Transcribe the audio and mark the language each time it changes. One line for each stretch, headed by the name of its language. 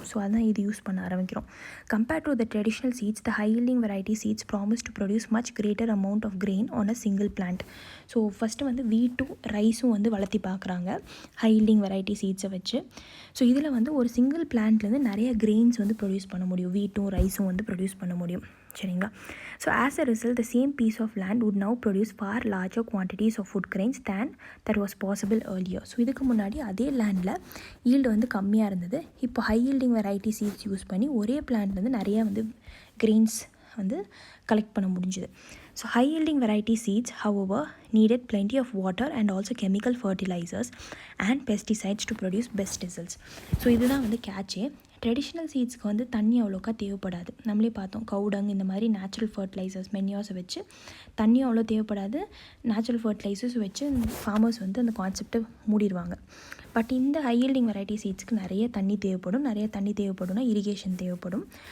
English: So அதான் இது use பண்ண ஆரம்பிக்கிறோம். Compared to the traditional seeds, the high yielding variety seeds promise to produce much greater amount of grain on a single plant.
Tamil: So first வந்து வீட்டும் ரைஸும் வந்து வளர்த்தி பார்க்குறாங்க ஹை ஈல்டிங் வெரைட்டி சீட்ஸை வச்சு. ஸோ இதில் வந்து ஒரு சிங்கிள் பிளான்ட்லேருந்து நிறைய கிரெயின்ஸ் வந்து ப்ரொடியூஸ் பண்ண முடியும், வீட்டும் ரைஸும் வந்து ப்ரொடியூஸ் பண்ண முடியும். சரிங்களா?
English: So as a result the same piece of land would now produce far larger quantities of food grains than that was possible earlier.
Tamil: So இதுக்கு முன்னாடி அதே லேண்டில் ஈல்டு வந்து கம்மியாக இருந்தது. இப்போ high yielding variety seeds use பண்ணி ஒரே பிளான்ட்லேருந்து நிறையா வந்து கிரெயின்ஸ் வந்து கலெக்ட் பண்ண முடிஞ்சுது.
English: So high yielding variety seeds however needed plenty of water and also chemical fertilizers and pesticides to produce best results.
Tamil: So இதுதான் வந்து கேட்சே. ட்ரெடிஷ்னல் சீட்ஸ்க்கு வந்து தண்ணி அவ்வளோக்கா தேவைப்படாது. நம்மளே பார்த்தோம், கவுடங் இந்த மாதிரி நேச்சுரல் ஃபர்டிலைசர்ஸ் மென்யூர்ஸை வச்சு தண்ணி அவ்வளோ தேவைப்படாது, நேச்சுரல் ஃபர்டிலைசர்ஸ் வச்சு ஃபார்மர்ஸ் வந்து அந்த கான்செப்டை மூடிடுவாங்க. பட் இந்த ஹை ஈல்டிங் வெரைட்டி சீட்ஸ்க்கு நிறைய தண்ணி தேவைப்படும்னா இரிகேஷன் தேவைப்படும்.